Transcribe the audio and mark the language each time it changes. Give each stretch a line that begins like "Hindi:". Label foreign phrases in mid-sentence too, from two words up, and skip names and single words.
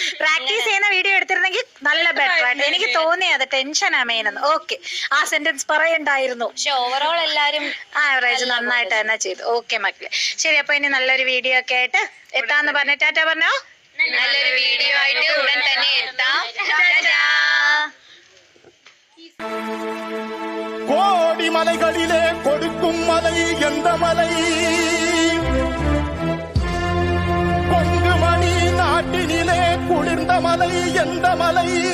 Malayalam: പ്രാക്ടീസ് ചെയ്യുന്ന വീഡിയോ എടുത്തിരുന്നെങ്കിൽ നല്ല ബെറ്റർ ആയിട്ട് എനിക്ക് തോന്നി. അത് ടെൻഷനാ മെയിൻ എന്ന്. ഓക്കെ, ആ സെന്റൻസ് പറയണ്ടായിരുന്നു. പക്ഷെ ഓവറോൾ എല്ലാരും ആവറേജ് നന്നായിട്ട് തന്നെ ചെയ്തു. ഓക്കെ മക്കളെ, ശരി, അപ്പൊ ഇനി നല്ലൊരു വീഡിയോ ഒക്കെ ആയിട്ട് എത്താന്ന് പറഞ്ഞ ടാറ്റ പറഞ്ഞോ. നല്ലൊരു വീഡിയോ ആയിട്ട് ഉടൻ തന്നെ എത്താം.
Tamil: கோடி மலைகளிலே கொடுக்கும் மலை எந்த மலை? கொங்கு மணி நாட்டினிலே குளிர்ந்த மலை எந்த மலை?